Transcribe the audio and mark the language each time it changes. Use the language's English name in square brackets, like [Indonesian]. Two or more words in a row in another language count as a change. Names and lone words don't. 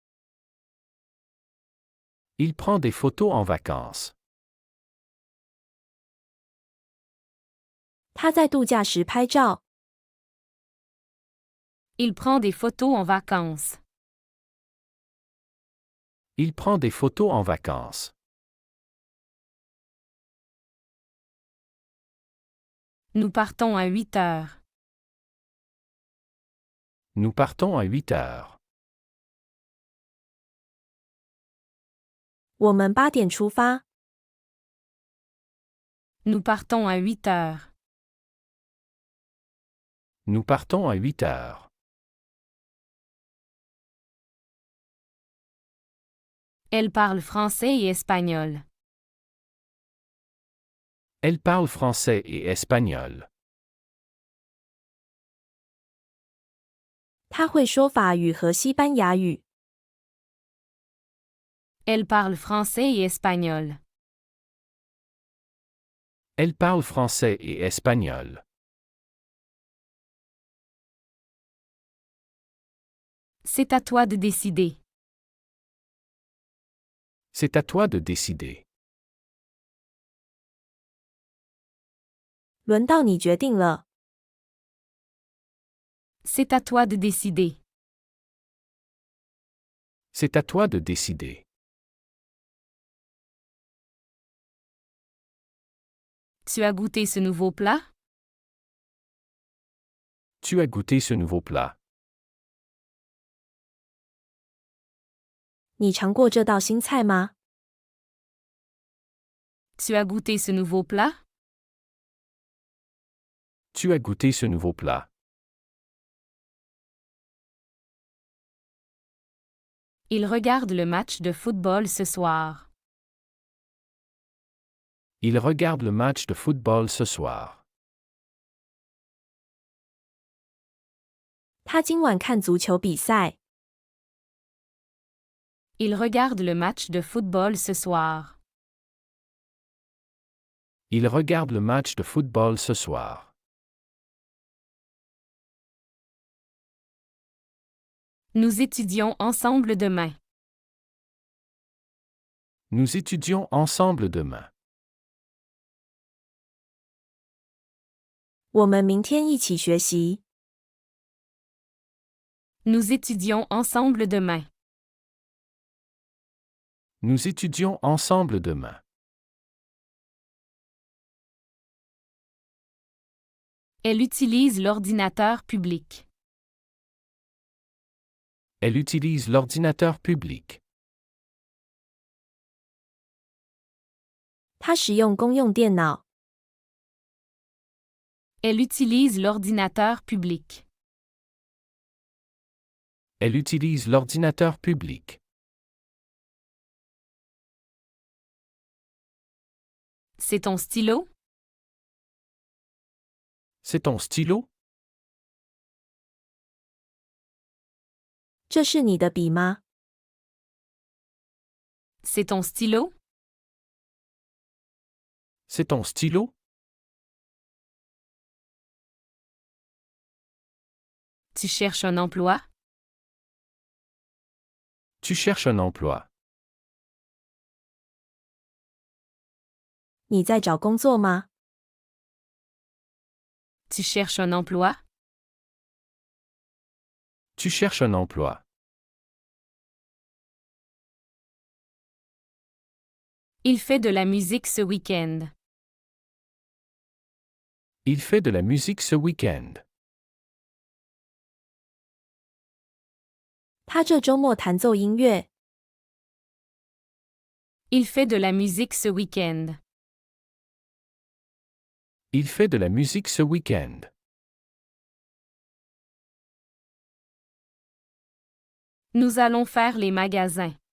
[French] Il prend des photos en vacances. [Chinese] 他在度假时拍照。 [French] Il prend des photos en vacances. Il prend des photos en vacances. Nous partons à 8 heures. Nous partons à 8 heures. [Chinese] 我们8点出发。 [French] Nous partons à 8 heures. Nous partons à 8 heures. Elle parle français et espagnol. Elle parle français et espagnol. [Chinese] 他会说法语和西班牙语。 [French] Elle parle français et espagnol. Elle parle français et espagnol. C'est à toi de décider. C'est à toi de décider. [Chinese] 轮到你决定了。 [French] C'est à toi de décider. C'est à toi de décider. Tu as goûté ce nouveau plat? Tu as goûté ce nouveau plat. [Chinese] 你尝过这道新菜吗？ [French] Tu as goûté ce nouveau plat? Tu as goûté ce nouveau plat. Il regarde le match de football ce soir. Il regarde le match de football ce soir. [Chinese] 他今晚看足球比赛。 [French] Il regarde le match de football ce soir. Il regarde le match de football ce soir. Nous étudions ensemble demain. Nous étudions ensemble demain. [Chinese] 我们明天一起学习。 [French] Nous étudions ensemble demain. Nous étudions ensemble demain. Elle utilise l'ordinateur public. Elle utilise l'ordinateur public. [Chinese] 他使用公用电脑。 [French] Elle utilise l'ordinateur public. Elle utilise l'ordinateur public. C'est ton stylo? C'est ton stylo? [Chinese] 这是你的笔吗？ [French] C'est ton stylo? C'est ton stylo? Tu cherches un emploi? Tu cherches un emploi. [Chinese] 你在找工作吗？ [French] Tu cherches un emploi? Tu cherches un emploi. Il fait de la musique ce week-end. Il fait de la musique ce week-end. [Chinese] 他这周末弹奏音乐。 [French] Il fait de la musique ce week-end. Il fait de la musique ce week-end. Nous allons faire les magasins.